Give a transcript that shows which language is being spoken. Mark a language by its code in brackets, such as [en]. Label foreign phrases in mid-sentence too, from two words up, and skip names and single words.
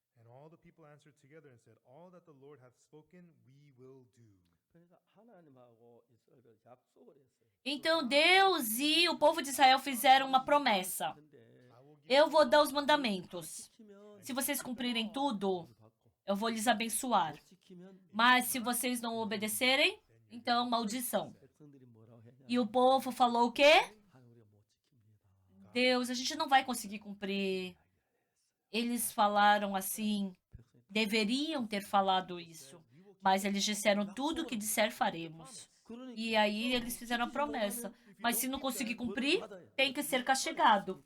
[pt] Então Deus e o povo de Israel fizeram uma promessa. Eu vou dar os mandamentos. Se vocês cumprirem tudo, eu vou lhes abençoar. Mas se vocês não obedecerem, Então, maldição. [ko] 백성들이 뭐라고 했냐? [pt] E o povo falou o quê? [ko] 하나님 우리가 못 지킵니다. [pt] Deus, a gente não vai conseguir cumprir. Eles falaram assim, [ko] 백성이 [pt] deveriam ter falado isso, mas eles disseram tudo o que disser faremos. [ko] 그러니까 [pt] E aí eles fizeram a promessa. Mas se não conseguir cumprir, tem que ser castigado.